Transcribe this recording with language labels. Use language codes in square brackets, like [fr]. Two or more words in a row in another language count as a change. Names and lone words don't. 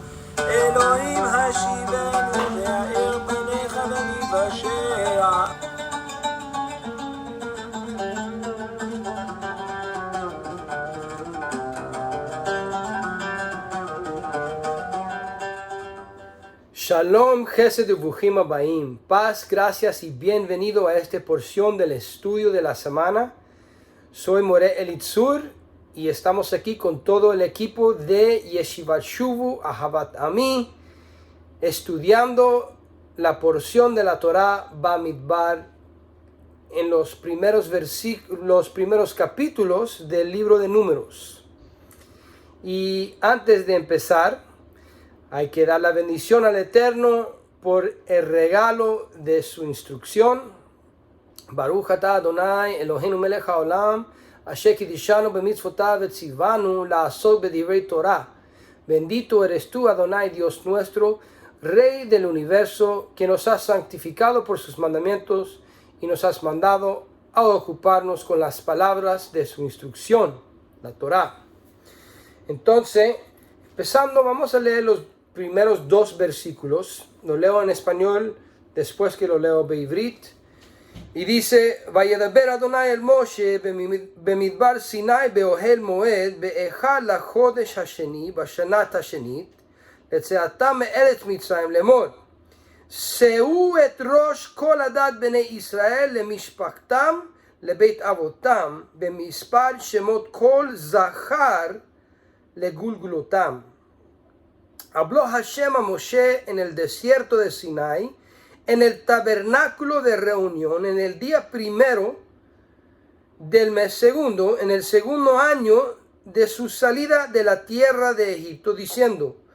[he] אלוהים השיבנו והאר פניך וניוושע. שלום, חסד y ברוכים הבאים. [es] Paz, gracias y bienvenido a esta porción del estudio de la semana. Soy More Elitzur y estamos aquí con todo el equipo de Yeshivat Shuvu Ahavat Ami, estudiando la porción de la Torah Bamidbar en los primeros capítulos del libro de Números. Y antes de empezar, hay que dar la bendición al Eterno por el regalo de su instrucción. [he] ברוך אתה אדוני אלוהינו מלך העולם, אשר קידשנו במצוותיו וציוונו לעשות בדברי תורה. [es] Bendito eres tú, Adonai, Dios nuestro, Rey del universo, que nos has santificado por sus mandamientos y nos has mandado a ocuparnos con las palabras de su instrucción, la Torah. Entonces, empezando, vamos a leer los primeros dos versículos. Lo leo en español después que lo leo בעברית. Y dice: [he] וידבר אדוני אל משה במדבר סיני באוהל מועד באחד לחודש השני בשנת השנית לצאתם מארץ מצרים לאמור: שאו את ראש כל עדת בני ישראל למשפחתם לבית אבותם במספר שמות כל זכר לגולגולותם. [es] Habló Hashem a Moshe en el desierto de Sinai, en el tabernáculo de reunión, en el día primero del mes segundo, en el segundo año de su salida de la tierra de Egipto, diciendo: